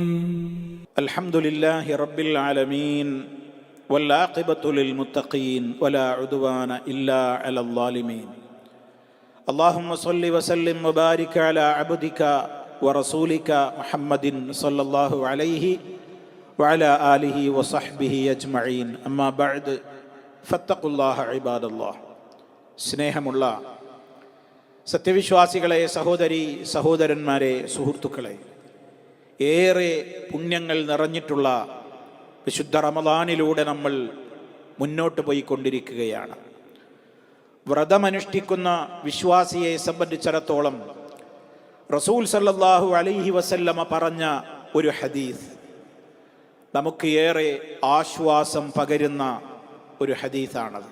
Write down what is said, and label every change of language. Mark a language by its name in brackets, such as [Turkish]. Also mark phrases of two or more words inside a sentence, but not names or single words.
[Arabic] الحمد لله رب العالمين والعاقبة للمتقين ولا عدوان إلا على الظالمين. اللهم صل وسلم وبارك على عبدك ورسولك محمد صلى الله عليه وعلى آله وصحبه أجمعين. أما بعد فاتقوا الله عباد الله. [Malayalam] സ്നേഹമുള്ള സത്യവിശ്വാസികളെ, സഹോദരി സഹോദരന്മാരെ, സുഹൃത്തുക്കളെ, ഏറെ പുണ്യങ്ങൾ നിറഞ്ഞിട്ടുള്ള വിശുദ്ധ റമദാനിലൂടെ നമ്മൾ മുന്നോട്ട് പോയിക്കൊണ്ടിരിക്കുകയാണ്. വ്രതമനുഷ്ഠിക്കുന്ന വിശ്വാസിയെ സംബന്ധിച്ചിടത്തോളം റസൂൽ [Arabic] صلى الله عليه وسلم [Malayalam] പറഞ്ഞ ഒരു ഹദീസ് നമുക്ക് ഏറെ ആശ്വാസം പകരുന്ന ഒരു ഹദീസാണത്.